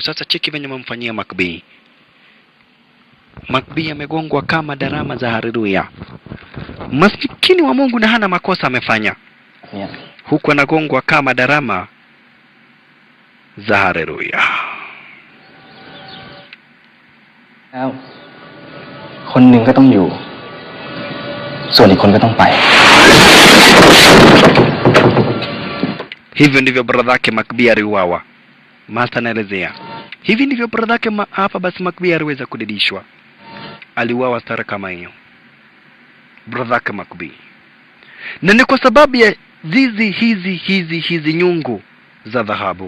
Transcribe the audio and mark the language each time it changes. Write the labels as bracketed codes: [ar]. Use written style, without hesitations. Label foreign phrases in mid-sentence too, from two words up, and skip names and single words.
[sw] Sasa cheki venye wamemfanyia Macbee. Macbee amegongwa kama darama za haleluya. Maskini wa Mungu na hana makosa amefanya. Huku anagongwa kama darama za haleluya. [th] แล้วคนหนึ่งก็ต้องอยู่ส่วนอีกคนก็ต้องไป [sw] Hivyo ndivyo bradhake Macbee aliuawa. Master anaelezea. Hivi ndivyo bradhake hapa basi Macbee aliweza kudidishwa. Aliuawa stara kama hiyo. Bradhake Macbee. Na ni kwa sababu ya hizi nyungu za dhahabu.